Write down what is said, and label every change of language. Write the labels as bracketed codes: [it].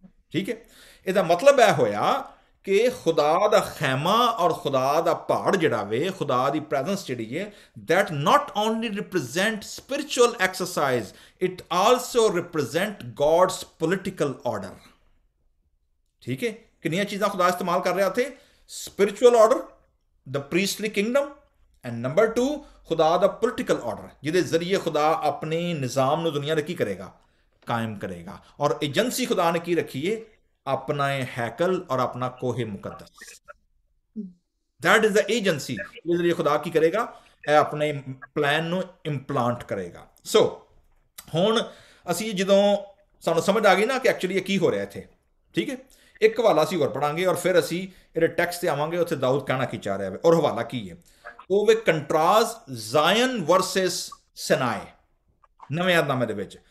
[pa] ਠੀਕ ਹੈ, ਇਹਦਾ ਮਤਲਬ ਇਹ ਹੋਇਆ ਕਿ ਖੁਦਾ ਦਾ ਖੈਮਾ ਔਰ ਖੁਦਾ ਦਾ ਪਹਾੜ ਜਿਹੜਾ ਵੇ, ਖੁਦਾ ਦੀ ਪ੍ਰੈਜ਼ੈਂਸ ਜਿਹੜੀ ਹੈ, [en] that not only represent spiritual exercise, it also represent God's political order. [pa] ਠੀਕ ਹੈ, ਕਿੰਨੀਆਂ ਚੀਜ਼ਾਂ ਖੁਦਾ ਇਸਤੇਮਾਲ ਕਰ ਰਿਹਾ ਉੱਥੇ? Spiritual order, the ਪ੍ਰੀਸਟਲੀ Kingdom, and number 2 ਖੁਦਾ ਦਾ ਪੋਲੀਟੀਕਲ ਆਰਡਰ, ਜਿਹਦੇ ਜ਼ਰੀਏ ਖੁਦਾ ਆਪਣੇ ਨਿਜ਼ਾਮ ਨੂੰ ਦੁਨੀਆ ਦੇ ਕੀ ਕਰੇਗਾ? ਕਾਇਮ ਕਰੇਗਾ। ਔਰ ਏਜੰਸੀ ਖੁਦਾ ਨੇ ਕੀ ਰੱਖੀ ਹੈ? [hi] अपना हैकल और अपना कोहे मुकद्दस। [en] that is the agency [hi] जिस जरिए खुदा की करेगा, अपने प्लान [pa] ਨੂੰ ਇੰਪਲਾਂਟ ਕਰੇਗਾ। ਸੋ ਹੁਣ ਅਸੀਂ ਜਦੋਂ ਸਾਨੂੰ ਸਮਝ ਆ ਗਈ ਨਾ ਕਿ ਐਕਚੁਅਲੀ ਇਹ ਕੀ ਹੋ ਰਿਹਾ ਇੱਥੇ, ਠੀਕ ਹੈ, ਇੱਕ ਹਵਾਲਾ ਅਸੀਂ ਹੋਰ ਪੜਾਂਗੇ ਔਰ ਫਿਰ ਅਸੀਂ ਇਹਦੇ ਟੈਕਸਟ ਤੇ ਆਵਾਂਗੇ ਉੱਥੇ ਦਾਊਦ ਕਹਿਣਾ ਕੀ ਚਾਹ ਰਿਹਾ ਹੈ। ਔਰ ਹਵਾਲਾ ਕੀ ਹੈ? ਉਹ ਵੇ ਕੰਟਰਾਸਟ ਜ਼ਾਇਨ ਵਰਸਸ ਸਿਨਾਏ, ਨਵੇਂ ਯਾਦਨਾਮੇ ਦੇ ਵਿੱਚ।